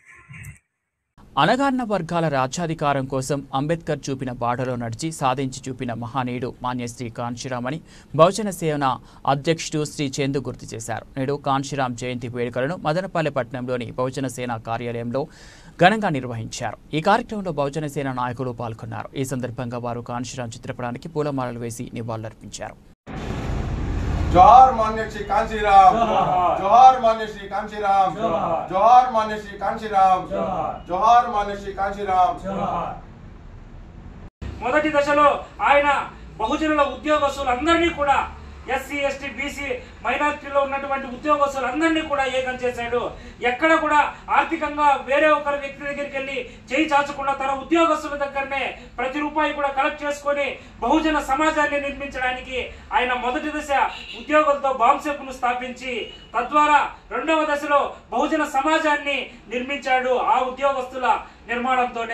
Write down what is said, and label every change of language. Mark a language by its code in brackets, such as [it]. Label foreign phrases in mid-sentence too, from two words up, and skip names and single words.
[te] అణగారిన వర్గాల రాజ్యాధికారం కోసం అంబేద్కర్ చూపిన బాటలో నడిచి సాధించి చూపిన మహానీయుడు మాన్యశ్రీ కాంశీరామ్ అని బహుజన సేన అధ్యక్షుడు శ్రీ చందు గుర్తు చేశారు. నేడు కాంశీరామ్ జయంతి వేడుకలను మదనపల్లె పట్టణంలోని బహుజన సేన కార్యాలయంలో ఘనంగా నిర్వహించారు. ఈ కార్యక్రమంలో బహుజన సేన నాయకులు పాల్గొన్నారు. ఈ సందర్భంగా వారు కాంశీరామ్ చిత్రపటానికి పూలమాలలు వేసి నివాళులర్పించారు. [hi] जोहार मान्य श्री कांशीराम, जोहार मान्य श्री कांशीराम, जोहार मान्य श्री कांशीराम, जोहार मान्य श्री कांशीराम. [te] మొదటి దశలో ఆయన బహుజనుల ఉద్యోగస్తులందరినీ కూడా ఎస్సీ ఎస్టీ బీసీ మైనారిటీలో ఉన్నటువంటి ఉద్యోగస్తులందరినీ కూడా ఏకం చేశాడు. ఎక్కడ కూడా ఆర్థికంగా వేరే ఒకరి వ్యక్తి దగ్గరికి వెళ్ళి చేయి చాచకుండా తన ఉద్యోగస్తుల దగ్గరనే ప్రతి రూపాయి కూడా కలెక్ట్ చేసుకొని బహుజన సమాజాన్ని నిర్మించడానికి ఆయన మొదటి దశ ఉద్యోగులతో బాంసెప్ను స్థాపించి తద్వారా రెండవ దశలో బహుజన సమాజాన్ని నిర్మించాడు ఆ ఉద్యోగస్తుల నిర్మాణంతోనే.